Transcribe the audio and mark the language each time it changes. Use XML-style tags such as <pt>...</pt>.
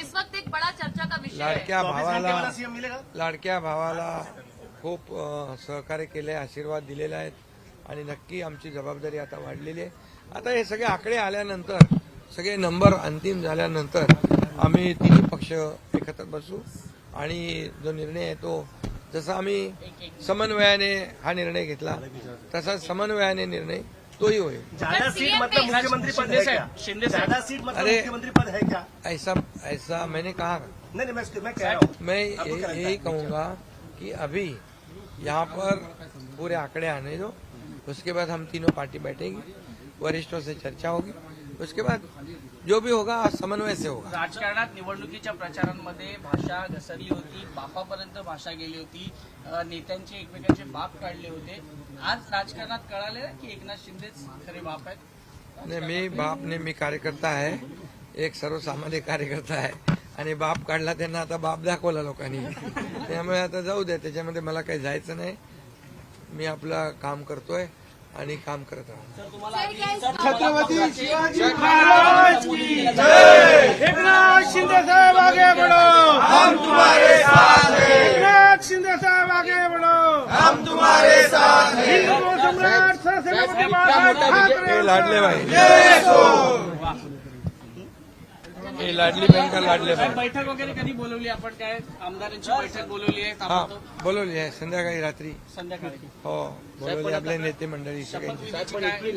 <hi>इस वक्त एक बड़ा चर्चा का विषय</hi> <mr>लाडक्या भावाला खूप सहकार्य केले, आशीर्वाद दिलेले आहेत आणि नक्की आमची जबाबदारी आता वाढलेली आहे। आता हे सगळे आकडे आल्यानंतर, सगळे नंबर अंतिम झाल्यानंतर आम्ही तिन्ही पक्ष एकत्र बसू आणि जो निर्णय आहे तो जसा आम्ही समन्वयाने हा निर्णय घेतला तसा समन्वयाने निर्णय तोही होईल।</mr> <hi>ज्यादा सीट मतलब मुख्यमंत्री पद है क्या? ज्यादा सीट मतलब मुख्यमंत्री पद है क्या? ऐसा मैंने कहा नहीं मैं कह रहा हूँ। मैं यही कहूंगा कि अभी यहाँ पर पूरे आंकड़े आने दो, उसके बाद हम तीनों पार्टी बैठेगी, वरिष्ठों से चर्चा होगी, उसके बाद जो भी होगा समन्वय से होगा।</hi> <mr>राजकारणात निवडणुकीच्या प्रचारांमध्ये भाषा घसरली होती, बापापर्यंत भाषा गेली होती, नेत्यांचे एकमेकांचे बाप काढले होते। आज राजकारणात कळाले की एकनाथ शिंदेच खरे बाप आहेत। नाही, मी बाप ने मी कार्यकर्ता आहे, एक सर्वसामान्य कार्यकर्ता आहे आणि बाप काढला त्यांना आता बाप दाखवला लोकांनी, त्यामुळे आता जाऊ दे, त्याच्यामध्ये मला काही जायचं नाही। मी आपलं काम करतोय आणि काम करत राहू।</mr> <hi>छत्रपती शिवाजी महाराज की जय। एकनाथ शिंदे साहेब आगे बढ़ो, हम तुम्हारे साथ हैं। एकनाथ शिंदे साहेब आगे बढ़ो, हम तुम्हारे साथ हैं। हिंदू सम्राट छत्रपती महाराज लाडले भाई, हे लाडली बहीण का लाडले भाई।</hi> <mr>बैठक वगैरे कधी बोलवली आपण? काय आमदारांची बैठक बोलवली आहे? हा बोलवली आहे संध्याकाळी रात्री। संध्याकाळी हो बोलवली, आपले नेते मंडळी सगळ्यांची।</mr>